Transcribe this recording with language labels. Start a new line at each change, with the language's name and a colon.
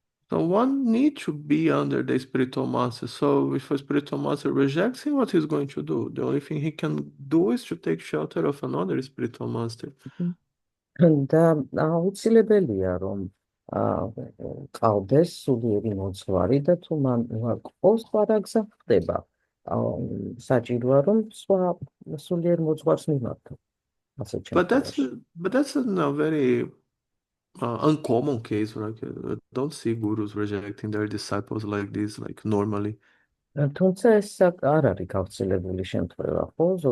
English: So one needs to be under the spiritual master. So if a spiritual master rejects him, what he's going to do? The only thing he can do is to take shelter of another spiritual master.
Georgian: და აუცილებელია რომ ყავდეს სულიერი მოძღვარი და თუ მან უარყოს პარაგზა ხდება. საჭიროა რომ სხვა სულიერ მოძღვარს მიმართო.
English: But that's a very uncommon case. Like I don't see gurus rejecting their disciples like this, like normally.
Georgian: თუმცა ეს არ არის გავრცელებული შემთხვევა, ხო?